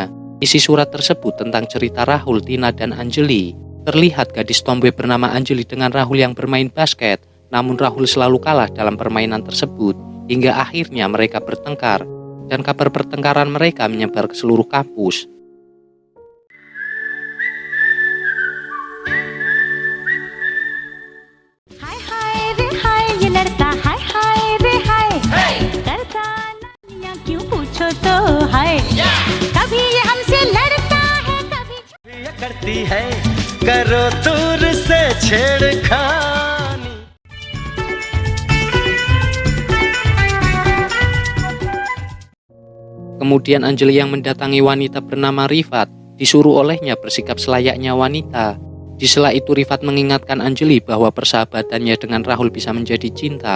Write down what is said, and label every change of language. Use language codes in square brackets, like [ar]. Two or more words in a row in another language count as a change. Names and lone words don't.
[id] Isi surat tersebut tentang cerita Rahul, Tina, dan Anjali. Terlihat gadis tomboy bernama Anjali dengan Rahul yang bermain basket, namun Rahul selalu kalah dalam permainan tersebut, hingga akhirnya mereka bertengkar, dan kabar pertengkaran mereka menyebar ke seluruh kampus. [hi] हाय हाय रे हाय ये लड़का हाय हाय रे हाय करता ना क्यों पूछो तो हाय कभी ये हमसे लड़ता है कभी ये करती है करो दूर से छेड़खानी. [id] Kemudian Anjali yang mendatangi wanita bernama Rifat, disuruh olehnya bersikap selayaknya wanita. Di sela itu Rifat mengingatkan Anjali bahwa persahabatannya dengan Rahul bisa menjadi cinta.